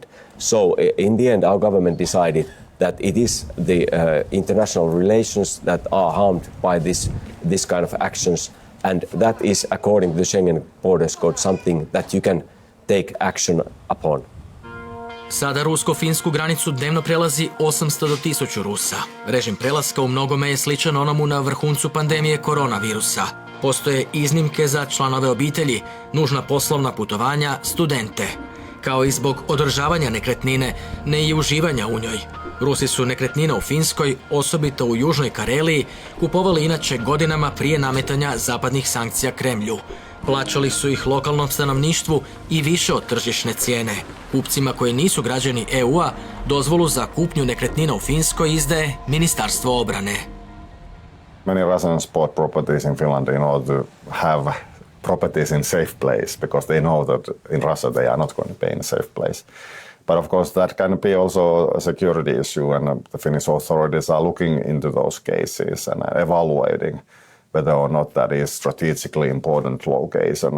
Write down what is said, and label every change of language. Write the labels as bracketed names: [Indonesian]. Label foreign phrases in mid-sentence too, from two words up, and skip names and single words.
[English] So in the end, our government decided that it is the international relations that are harmed by this kind of actions, and that is, according to the Schengen Borders Code, something that you can take action upon. [Croatian] Sada rusko-finsku granicu dnevno prelazi 800 do 1000 Rusa. Režim prelaska u mnogome je sličan onomu na vrhuncu pandemije koronavirusa. Postoje iznimke za članove obitelji, nužna poslovna putovanja, studente. Kao i zbog održavanja nekretnine, ne i uživanja u njoj. Rusi su nekretnine u Finskoj, osobito u Južnoj Kareliji, kupovali inače godinama prije nametanja zapadnih sankcija Kremlju. Plaćali su ih lokalnom stanovništvu i više od tržišne cijene. Kupcima koji nisu građani EU-a dozvolu za kupnju nekretnina u Finskoj izdaje Ministarstvo obrane. [English] Many Russians bought properties in Finland in order to have properties in safe place because they know that in Russia they are not going to be in a safe place. But of course that can be also a security issue, and the Finnish authorities are looking into those cases and evaluating whether or not that is strategically important location.